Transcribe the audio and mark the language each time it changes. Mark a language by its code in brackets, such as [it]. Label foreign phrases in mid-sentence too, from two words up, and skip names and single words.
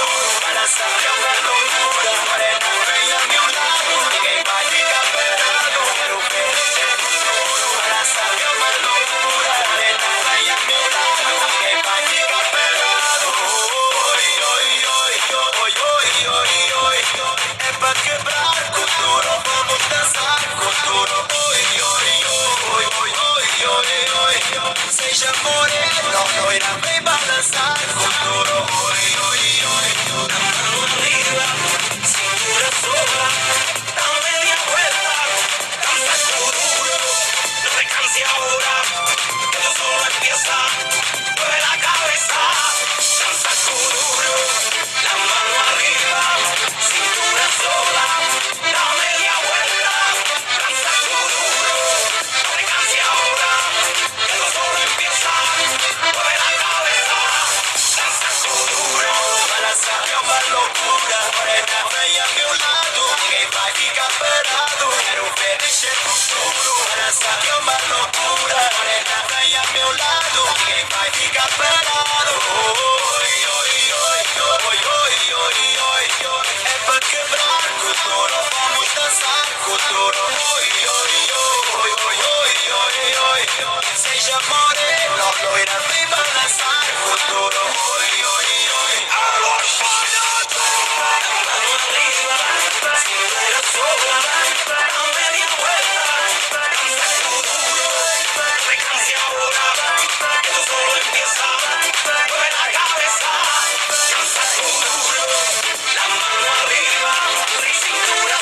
[es] Para saber una locura, morena, ven a mi lado, que mágica esperado, pero que para saber una locura, morena, ven a mi lado, que mágica esperado. Hoy, hoy, hoy, hoy, hoy, hoy, hoy, es pa' quebrar con duro, vamos a danzar con duro. Hoy, hoy, hoy, hoy, hoy, hoy, hoy, [pt] seja moreno, loira, vem balançar com duro. [es] Hoy, hoy, hoy, la mano arriba, cintura sola, da media vuelta, danza duro, no te canses ahora, que esto solo empieza, mueve la cabeza, danza duro, la mano arriba, cintura sola, da media vuelta, danza duro, no te canses ahora, que esto solo empieza, mueve la cabeza, danza duro, [pt] para saber uma loucura, morena, vem a meu lado, ninguém vai ficar parado, quero ver mexer com tudo, para saber uma loucura, morena, vem a meu lado, ninguém vai ficar parado. Oi, oi, oi, oi, oi, oi, oi, oi, é pra quebrar com duro, vamos dançar com duro. Oi, oi, oi, oi, oi, oi, oi, oi, seja moreno, loira, vem balançar com duro. Oi, oi, oi, alô, [es] la mano arriba, cintura sola, da media vuelta, danza duro, no te canses ahora, que esto solo empieza, mueve la cabeza, danza duro, la mano arriba, cintura